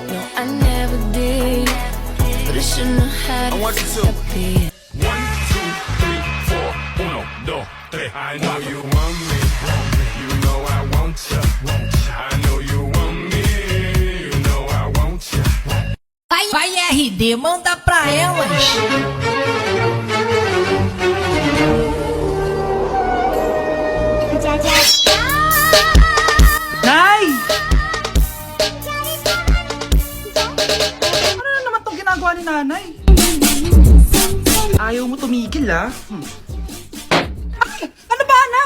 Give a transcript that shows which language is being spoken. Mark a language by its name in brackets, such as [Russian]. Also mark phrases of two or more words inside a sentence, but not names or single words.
[English] No, I never did. But I shouldn't have had I want you to. a beat. 1, 2, 3, 4, 1, 2, 3. I know you want me. You know I want you. I know you want me. You know I want you. [Portuguese] Vai RD, manda pra elas. [Filipino] Nay! Ano na naman tong ginagawa ni nanay? Ayaw mo tumigil, ah. Ay! Ano ba, anak?